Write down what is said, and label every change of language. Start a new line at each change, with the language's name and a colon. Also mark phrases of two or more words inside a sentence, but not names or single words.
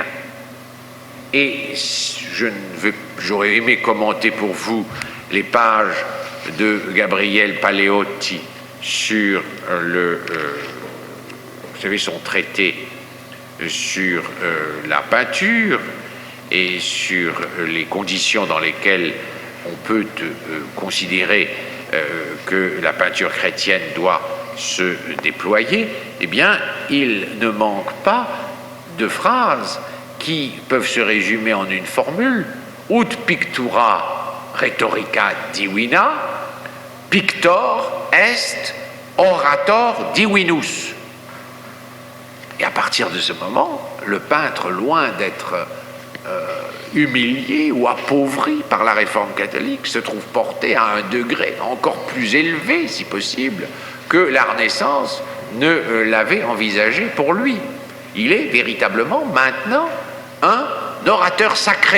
French: Et j'aurais aimé commenter pour vous les pages de Gabriel Paleotti sur vous savez, son traité sur la peinture et sur les conditions dans lesquelles on peut considérer que la peinture chrétienne doit se déployer. Eh bien, il ne manque pas de phrases qui peuvent se résumer en une formule:
Latin: ut pictura rhetorica divina, pictor est orator divinus.
French: Et à partir de ce moment, le peintre, loin d'être humilié ou appauvri par la réforme catholique, se trouve porté à un degré encore plus élevé, si possible, que la Renaissance ne l'avait envisagé pour lui. Il est véritablement maintenant un orateur sacré.